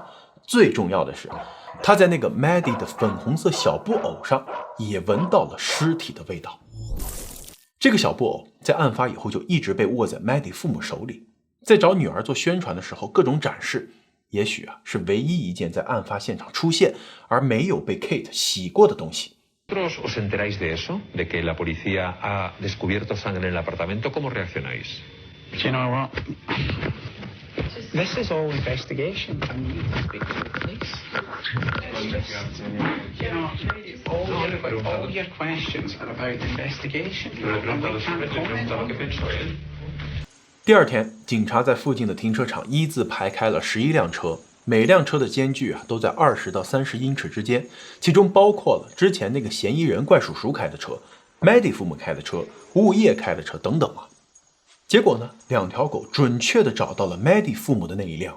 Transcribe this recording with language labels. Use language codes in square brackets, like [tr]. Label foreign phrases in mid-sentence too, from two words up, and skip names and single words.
[zh] 最重要的是，他在那个 Maddie 的粉红色小布偶上也闻到了尸体的味道。这个小布偶在案发以后就一直被握在 Maddie 父母手里，在找女儿做宣传的时候各种展示，也许是唯一一件在案发现场出现而没有被 Kate 洗过的东西。 [es] ¿Os enteráis de eso? ¿De que la policía ha descubierto sangre en el apartamento? ¿Cómo reaccionáis? [en] Do you know what? This is all investigation. I need to speak to the police. You know, all your questions are about investigation. And we can't comment on them. [zh] 第二天，警察在附近的停车场一字排开了11辆车，每辆车的间距都在20到30英尺之间，其中包括了之前那个嫌疑人怪叔叔开的车、Maddie 父母开的车、物业开的车等等啊。结果呢，2条狗准确地找到了 Maddie 父母的那一辆。